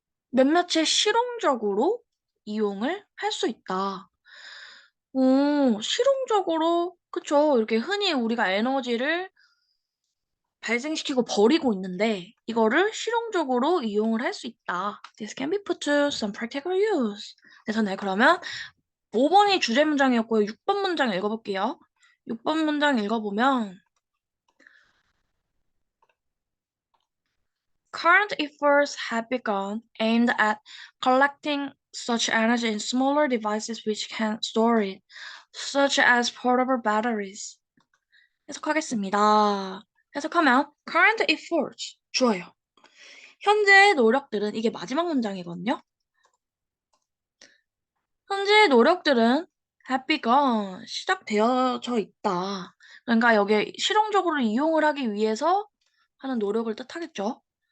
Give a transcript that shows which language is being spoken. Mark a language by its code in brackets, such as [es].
[ko] 몇몇의 실용적으로 이용을 할 수 있다. 실용적으로, 그쵸. 이렇게 흔히 우리가 에너지를 발생시키고 버리고 있는데, 이거를 실용적으로 이용을 할 수 있다. [en] This can be put to some practical use. [ko] 그래서 네, 그러면 5번이 주제 문장이었고요. 6번 문장 읽어볼게요. 6번 문장 읽어보면, [en] Current efforts have begun aimed at collecting such energy in smaller devices which can store it, such as portable batteries. [ko] 해석하겠습니다. 해석하면 [en] current efforts [ko] 주어요. 현재의 노력들은 이게 마지막 문장이거든요. 현재의 노력들은 [en] have begun [ko] 시작되어져 있다. 그러니까 여기 실용적으로 이용을 하기 위해서 하는 노력을 뜻하겠죠.